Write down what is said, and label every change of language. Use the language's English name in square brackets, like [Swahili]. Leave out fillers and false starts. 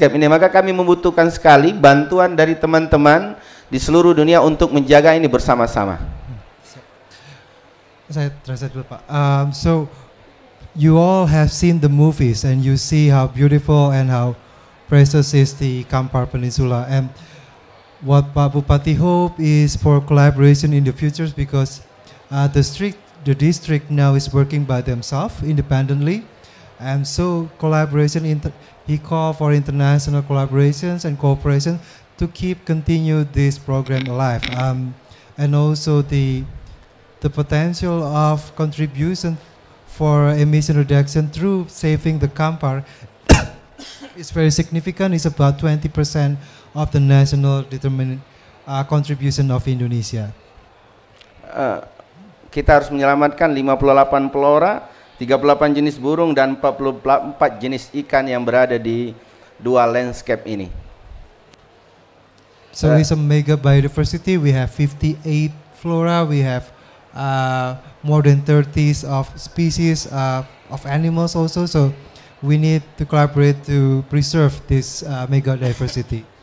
[Indonesian] Maka kami membutuhkan sekali bantuan dari teman-teman di seluruh dunia untuk menjaga ini bersama-sama. Saya translate dulu, Pak. [English] So you all have seen the movies and you see how beautiful and how precious is the Kampar Peninsula, and what Pak Bupati hope is for collaboration in the future, because the district now is working by themselves independently, and so collaboration, he called for international collaborations and cooperation to continue this program alive, and also the potential of contribution for emission reduction through saving the Kampar is very significant. It's about 20% of the national contribution of Indonesia. [Indonesian] Kita harus menyelamatkan 58 pelora, 38 jenis burung, dan 44 jenis ikan yang berada di dua landscape ini. [English] So it's a mega biodiversity. We have 58 flora. We have more than 30 of species of animals also. So we need to collaborate to preserve this mega diversity.